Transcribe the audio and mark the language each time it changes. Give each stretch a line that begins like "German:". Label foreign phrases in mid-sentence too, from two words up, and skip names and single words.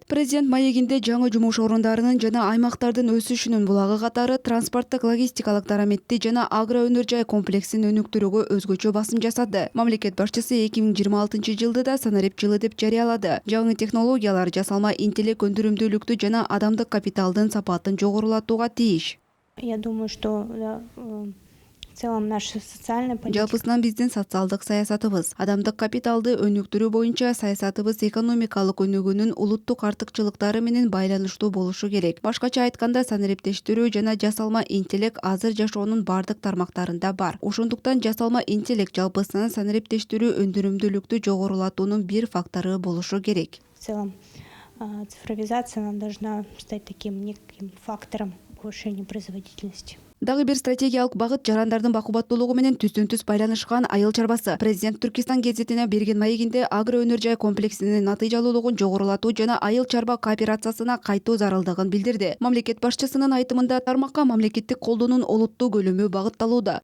Kyrgyz: Президент маегинде жаңы жумуш орундарынын жана аймактардын өсүшүнүн булагы катары транспорттук логистикалык дараметти жана агроөнөр жай комплексин өнүктүрүүгө өзгөчө басым жасады. Мамлекет башчысы 2026 жылды да санарип жылы деп жарыялады. Жаңы технологиялар жасалма интеллект өндүрүмдүүлүктү жана адамдык капиталдын сапатын жогорулатууга тийиш.
Russian: Я думаю, что в целом наша социальная политика.
Kyrgyz: Жалпысынан биздин социалдык саясатыбыз, адамдык капиталды өнүктүрүү боюнча саясатыбыз экономикалык өнүгүүнүн улуттук артыкчылыктары менен байланыштуу болушу керек. Башкача айтканда, санариптештирүү жана жасалма интеллект азыр жашоонун бардык тармактарында бар. Ошондуктан жасалма интеллект жалпысынан санариптештирүү өндүрүмдүүлүктү жогорулатуунун бир фактору болушу керек.
Russian: В целом цифровизация она должна стать таким неким фактором повышения производительности.
Kyrgyz: Дагы бир стратегиялык багыт жарандардын бакубаттуулугу менен түздөн-түз байланышкан айыл чарбасы. Президент Түркистан гезитине берген маегинде агроөнөр жай комплексинин натыйжалуулугун жогорулатуу жана айыл чарба кооперациясына кайтуу зарылдыгын билдирди. Мамлекет башчысынын айтымында тармакка мамлекеттик колдоонун олуттуу көлөмү багытталууда.